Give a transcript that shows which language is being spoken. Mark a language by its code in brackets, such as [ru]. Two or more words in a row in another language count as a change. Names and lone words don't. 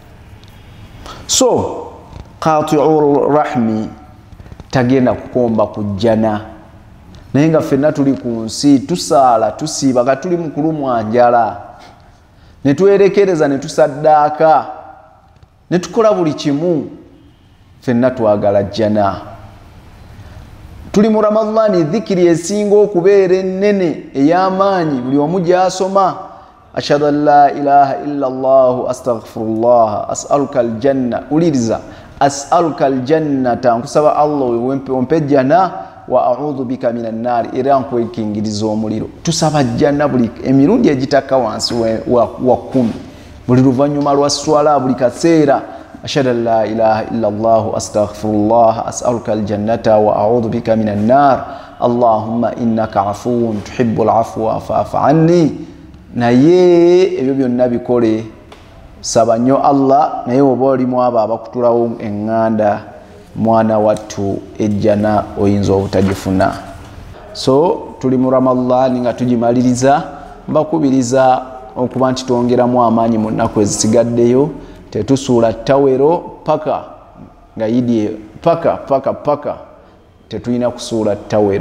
[lg] So [ar] قاطع رحم [lg] tagenda kukomba kujjana, naye nga ffenna tuli ku nsi tusaala tusiiba nga tuli mu kulumwa njala, ne twerekereza ne tusaddaaka ne tukola buli kimu, ffenna twagala jjana. Tuli mu Ramadhani, dhikiri esinga okubeera ennene ey'amaanyi, buli omu gy'asoma [ar] أشهد أن لا إله إلا الله أستغفر الله أسألك الجنة, [lg] uliriza [ar] أسألك الجنة, [lg] nkusaba Allah ompe jjana, [ar] وأعوذ بك من النار, [lg] era nkwekingiriza omuliro. Tusaba jjana buli emirundi egitaka wansi wa 10, buli luvannyuma lwa swala, buli kaseera [ar] أشهد أن لا إله إلا الله أستغفر الله أسألك الجنة وأعوذ بك من النار اللهم إنك عفو تحب العفو فاعف عني. [lg] Naye ebyo byonna bikole, saba nnyo Allah, naye oba olimu abo abakutulawo eŋŋanda, mwana wattu ejjana oyinza obutagifuna. So tuli mu Ramadhani nga tugimaliriza, mbakubiriza okuba nti twongeramu amaanyi mu nnaku ezisigaddeyo, tetusuula ttawero paka nga yidi paka tetulina kusuula ttawero.